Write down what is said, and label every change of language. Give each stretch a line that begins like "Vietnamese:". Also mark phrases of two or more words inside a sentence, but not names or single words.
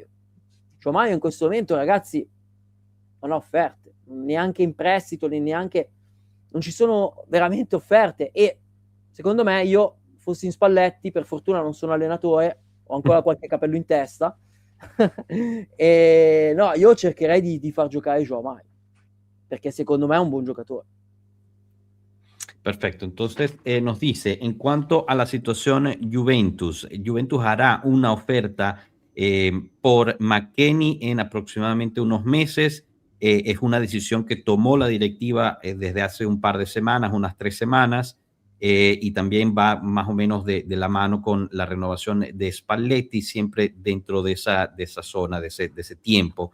Italian: João Maio in questo momento, ragazzi, non ha offerte, neanche in prestito, neanche, non ci sono veramente offerte, e secondo me, io fossi in Spalletti, per fortuna non sono allenatore, ho ancora qualche capello in testa, e no, io cercherei di far giocare João Maio, perché secondo me è un buen giocatore.
Spanish: Perfecto, entonces nos dice, en cuanto a la situación Juventus hará una oferta por McKennie en aproximadamente unos meses. Es una decisión que tomó la directiva desde hace un par de semanas, unas 3 semanas, y también va más o menos de la mano con la renovación de Spalletti, siempre dentro de esa zona, de ese tiempo.